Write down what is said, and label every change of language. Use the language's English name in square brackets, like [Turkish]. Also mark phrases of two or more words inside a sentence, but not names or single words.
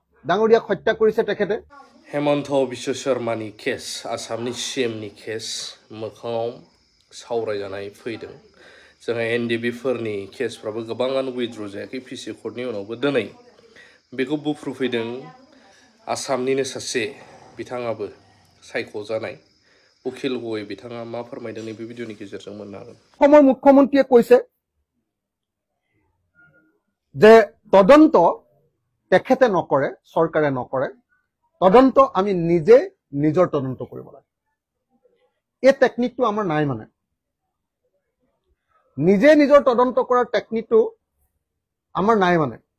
[Assamese] ডাঙৰীয়াক হত্যা কৰিছে তেখেতে [Bodo] হেমন্ত বিশ্ব শৰ্মাनि केस आसामनि CMनि केस मोखाङाव सावरायजानाय फैदों जोंहा NDB-फोरनि केसफ्राबो गोबाङानो उइथड्र जायाखै PC कर्टनि उनावबो दिनै बेखौ बुफ्रुफैदों आसामनिनो सासे बिथाङाबो सायख'जानाय उखिल गगৈ बिथाङा मा फोरमायदों नैबे भिडिअनि गेजेरजों मोननो हागोन [Assamese] অসমৰ মুখ্যমন্ত্ৰীয়ে কৈছে যে তদন্ত তেখেতে নকৰে চৰকাৰে নকৰে তদন্ত আমি নিজে নিজৰ তদন্ত কৰিব লাগে এই টেকনিকটো আমাৰ নাই মানে নিজে নিজৰ তদন্ত কৰাৰ টেকনিকটো আমাৰ নাই মানে